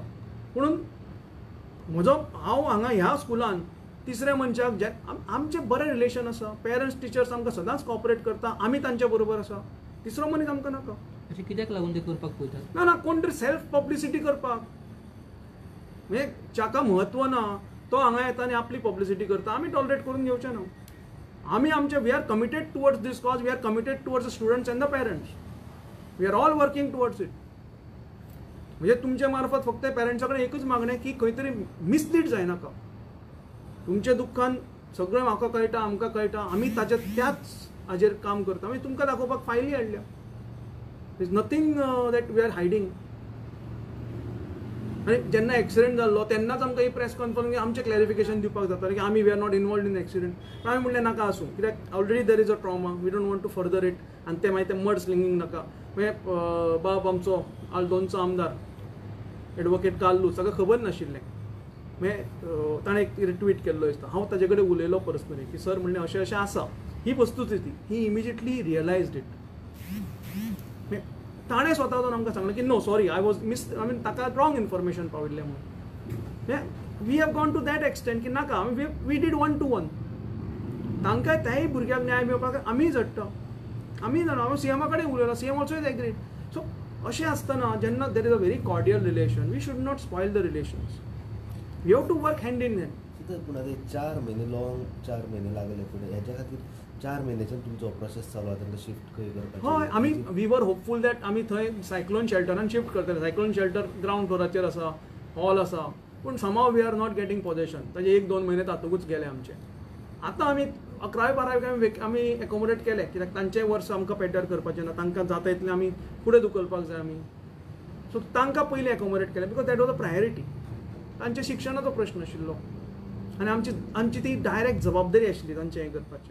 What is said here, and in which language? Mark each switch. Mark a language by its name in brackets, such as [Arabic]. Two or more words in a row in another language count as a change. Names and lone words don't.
[Konkani] पुणून हांव हांगा ह्या स्कुलान तिसऱ्या मनशाक जे आमचें बरें रिलेशन आसा, [English] parents teachers [Konkani] आमकां सदांच कॉपरेट करता, आमी तांच्या बरोबर आसा. तिसरो मनीस आमकां नाका. अशें कित्याक लागून ते करपाक पळयतात? ना कोण तरी [English] self publicity [Konkani] करपाक, म्हणजे जाका म्हत्व ना तो हांगा येता आनी आपली पब्लिसिटी करता. आमी टॉलरेट करून घेवचें ना. आमी आमचे [English] we are committed towards this cause, we are committed towards the students and the parents. We are all working towards it. [Konkani] म्हणजे तुमच्या मार्फत फक्त पेरंट्सा कडेन एकूच मागणें की खंय तरी मिसलीड जायनाका. तुमच्या दुख्खान सगळें म्हाका कळटा, आमकां कळटा, आमी त्याच हाजेर काम करता. मागीर तुमकां दाखोवपाक फायली हाडल्या. [English] is nothing that we are hiding. [Konkani] आनी जेन्ना एक्सिडेंट जाल्लो तेन्नाच आमकां ही [English] press conference [Konkani] आमचें क्लॅरिफिकेशन दिवपाक जाता की आमी [English] we are not involved in accident. [Konkani] पण आमी म्हणलें नाका आसूं, कित्याक [English] already there is a trauma, we don't want to further it. [Konkani] आनी ते मागीर ते [English] mud slinging [Konkani] नाका. मागीर बाब आमचो आल्दोनचो आमदार एडवोकेट काल्लू ताका खबर नाशिल्लें. मागीर ताणें एक ट्वीट केल्लो दिसता. हांव ताजे कडेन उलयलो पर्सनली की सर म्हणलें अशें अशें आसा, ही वस्तुस्थिती. [English] he immediately realised it. [Konkani] ताणें स्वता वचून आमकां सांगलें की [English] no sorry I was miss, I mean [Konkani] ताका [English] wrong information [Konkani] पावयल्लें म्हणून. [English] we have gone to that extent [Konkani] की नाका, [English] we did 1-to-1. [Konkani] तांकां त्याय भुरग्याक न्याय मेळपाक आमी झडटा. आमी जाणा, हांव सीएमा कडेन उलयलो, [English] CM also is agreed. सो [Konkani] अशें आसतना जेन्ना [English] there is a very cordial relation, we should not spoil the relations. we have to work hand in hand. [Konkani] पूण आतां 4 म्हयने लॉंग 4 म्हयने लागले फुडें हेच्या खातीर 4 म्हयन्याच्यान तुमचो प्रोसेस चालू आसा तांकां शिफ्ट खंय करपाचें? हय, आमी [English] we were hopeful that [Konkani] आमी थंय सायक्लोन शेल्टरान शिफ्ट करतले. [English] cyclone shelter [Konkani] ग्रावंड फ्लोराचेर आसा, हॉल आसा. [English] पूण समाव we are not getting possession. [Konkani] ताजे 1-2 म्हयने तातूंतच गेले आमचे. आतां आमी 11वी-12वी आमी एकोमोडेट केले, कित्याक तांचें वर्स आमकां पेड्ड्यार करपाचें ना. तांकां जाता इतलें आमी फुडें धुकलपाक जाय आमी. सो तांकां पयलीं एकोमोडेट केलें [English] because that was a priority. [Konkani] तांच्या शिक्षणाचो प्रश्न आशिल्लो आनी आमची ती डायरेक्ट जबाबदारी आशिल्ली तांचें हें करपाचें.